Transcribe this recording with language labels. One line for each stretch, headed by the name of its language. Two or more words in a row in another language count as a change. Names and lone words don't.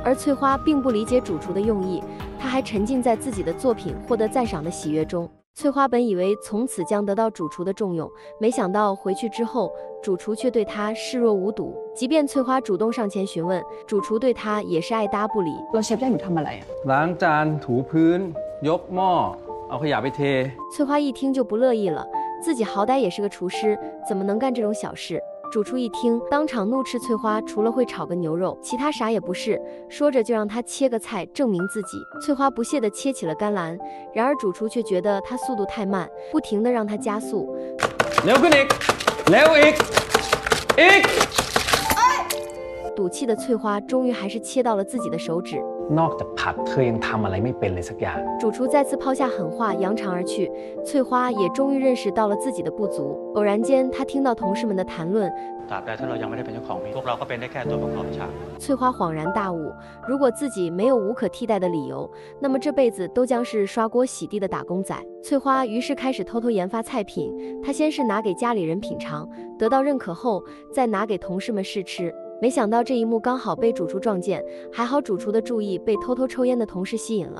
Chinese: 而翠花并不理解主厨的用意，她还沉浸在自己的作品获得赞赏的喜悦中。翠花本以为从此将得到主厨的重用，没想到回去之后，主厨却对她视若无睹。即便翠花主动上前询问，主厨对她也是爱答不理。
Thai: เราเชฟได้หนูทำอะไรอ่ะ ล้างจานถูพื้นยกหม้อเอาขยะไปเท
Chinese: 翠花一听就不乐意了，自己好歹也是个厨师，怎么能干这种小事？主厨一听，当场怒斥翠花除了会炒个牛肉，其他啥也不是，说着就让她切个菜证明自己。翠花不屑地切起了甘蓝，然而主厨却觉得她速度太慢，不停地让她加速。
Thai: เร็วขึ้นอีกเร็วอีก
Chinese: 赌气的翠花终于还是切到了自己的手指。
Thai: นอกจากผัดเธอยังทำอะไรไม่เป็นเลยสักอย่าง
Chinese: 主厨再次抛下狠话，扬长而去。翠花也终于认识到了自己的不足。偶然间，她听到同事们的谈论。
Thai: ตราบใดถ้าเรายังไม่ได้เป็นเจ้าของมีพวกเราก็เป็นได้แค่ตัวประกอบฉาก
Chinese: 翠花恍然大悟，如果自己没有无可替代的理由，那么这辈子都将是刷锅洗地的打工仔。翠花于是开始偷偷研发菜品，她先是拿给家里人品尝，得到认可后，再拿给同事们试吃。没想到这一幕刚好被主厨撞见，还好主厨的注意被偷偷抽烟的同事吸引了。